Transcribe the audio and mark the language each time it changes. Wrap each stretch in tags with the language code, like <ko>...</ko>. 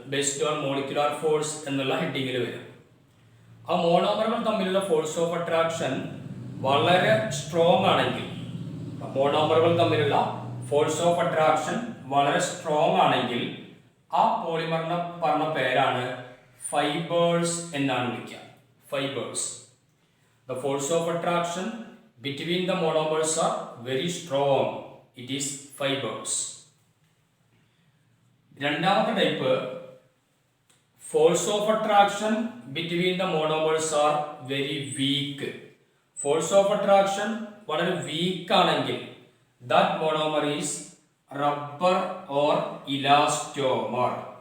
<ml>Based on molecular force എന്നുള്ള ഹെഡിങ്ങിൽ വരും. ആ മോണോമറുകൾ തമ്മിലുള്ള ഫോഴ്സ് ഓഫ് അട്രാക്ഷൻ വളരെ സ്ട്രോങ് ആണെങ്കിൽ, മോണോമറുകൾ തമ്മിലുള്ള ഫോഴ്സ് ഓഫ് അട്രാക്ഷൻ വളരെ സ്ട്രോങ് ആണെങ്കിൽ ആ പോളിമറിനെ പറഞ്ഞ പേരാണ് ഫൈബേഴ്സ് എന്നാണ് വിളിക്കുക. Fibres.</ml> <en>The force of attraction between the monomers are very strong. It is fibers.</en> <ml>രണ്ടാമത്തെ type,</ml> <en>Force of attraction between the monomers are very weak. Force of attraction വളരെ weak ആണെങ്കിൽ that monomer is rubber or elastomer.</en>